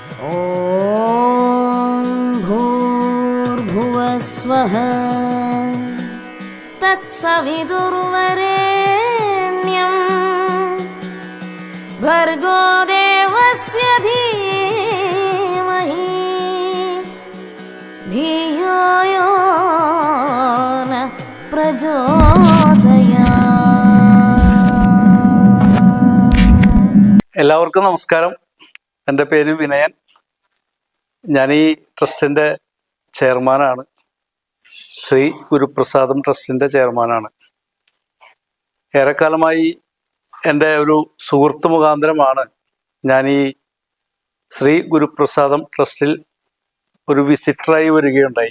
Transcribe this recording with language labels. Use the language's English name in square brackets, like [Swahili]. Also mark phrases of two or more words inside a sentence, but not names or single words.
[Sanskrit] ॐ भूर्भुवस्वः तत्सवितुर्वरेण्यं भर्गो देवस्य धीमहि धियो यो न प्रचोदयात्. [Malayalam] എല്ലാവർക്കും നമസ്കാരം. എൻ്റെ പേര് വിനയൻ. ഞാൻ ഈ ട്രസ്റ്റിൻ്റെ ചെയർമാനാണ്. ശ്രീ ഗുരുപ്രസാദം ട്രസ്റ്റിൻ്റെ ചെയർമാനാണ്. ഏറെക്കാലമായി എൻ്റെ ഒരു സുഹൃത്ത് മുഖാന്തരമാണ് ഞാൻ ഈ ശ്രീ ഗുരുപ്രസാദം ട്രസ്റ്റിൽ ഒരു വിസിറ്ററായി വരികയുണ്ടായി.